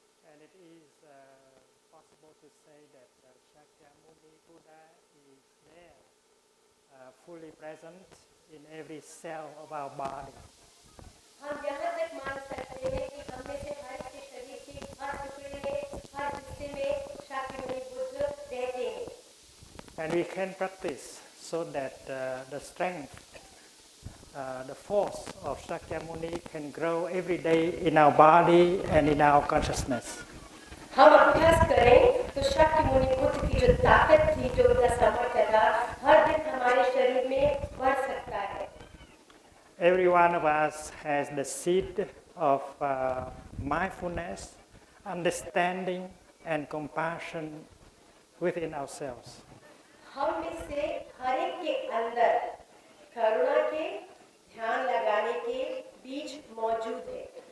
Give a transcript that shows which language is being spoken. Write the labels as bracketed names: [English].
[English] And it is possible to say that Shakyamuni Buddha is there, fully present in every cell of our body. [Hindi] हम यहाँ तक मान सकते हैं कि हम में से हर के शरीर के हर टुकड़े में, हर हिस्से में शाक्यमुनि बुद्ध रहते हैं। [English] And we can practice so that the strength, the force of Shakyamuni can grow every day in our body and in our consciousness. [Hindi] हम अभ्यास करें तो शाक्यमुनि बुद्ध की जो ताकत थी, जो उनका सामर्थ्य था, हर दिन हमारे शरीर में बढ़ सकता है। [English] Every one of us has the seed of mindfulness, understanding, and compassion within ourselves. [Hindi] हम में से हर एक के अंदर करुणा के, ध्यान लगाने के बीज मौजूद है।